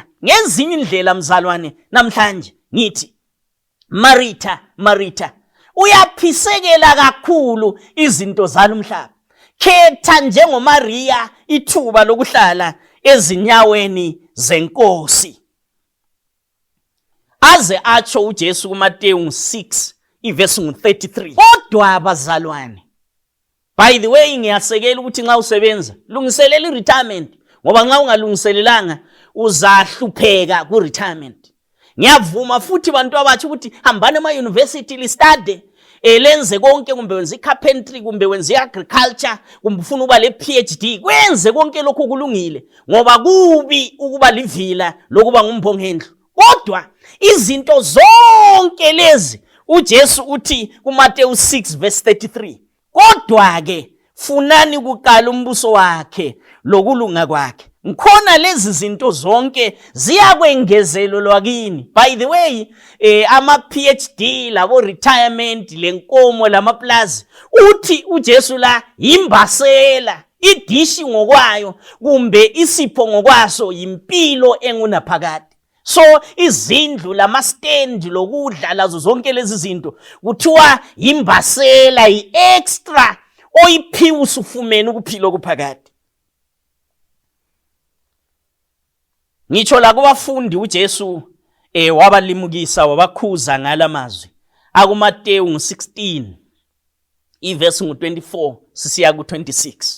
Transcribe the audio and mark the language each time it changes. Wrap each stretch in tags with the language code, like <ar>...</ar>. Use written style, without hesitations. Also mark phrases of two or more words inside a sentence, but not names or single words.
<nd>Ngezinye indlela mzalwane namhlanje ngithi, Maritha, Maritha, uyaphisekela kakhulu izinto zalomhlaba. Khetha njengoMaria ithuba lokuhlala ezinyaweni zenkosi. Aze atsho uJesu kuMatewu 6 ivesi ngu-33. Kodwa abazalwane,</nd> <en>by the way,</en> <nd>ngiyasekela ukuthi nxa usebenza lungiselela i-retirement, ngoba nxa ungalungiselelanga uzahlupheka ku-retirement. Ngiyavuma futhi bantu abathi ukuthi hambani ema-university listudy, lenze konke, kumbe wenza i-carpentry, kumbe wenza i-agriculture, kumbe ufuna ukuba le-PhD, kwenze konke lokhu kulungile, ngoba kubi ukuba livila lokuba ngumbongendlu. Kodwa izinto zonke lezi uJesu uthi kuMatewu 6 verse 33, kodwa ke funani kuqala umbuso wakhe lokulunga kwakhe, ngikhona lezi zinto zonke ziyakwengezelelwa kini.</nd> <en>By the way,</en> <nd>ama-PhD, labo retirement, lenkomo, lamaplazi, uthi uJesu la yimbasela, idishi ngokwayo, kumbe isipho ngokwaso yimpilo engunaphakade. So izindlu, lama-stand, lokudla, lazo zonke lezi zinto kuthiwa yimbasela, yi-extra oyiphiwa usufumene ukuphila okuphakade. Ngitsho la kubafundi uJesu wabalimukisa, wabakhuza ngala mazwi akuMatewu 16 ivesi ngu-24 sisiya ku-26.</nd>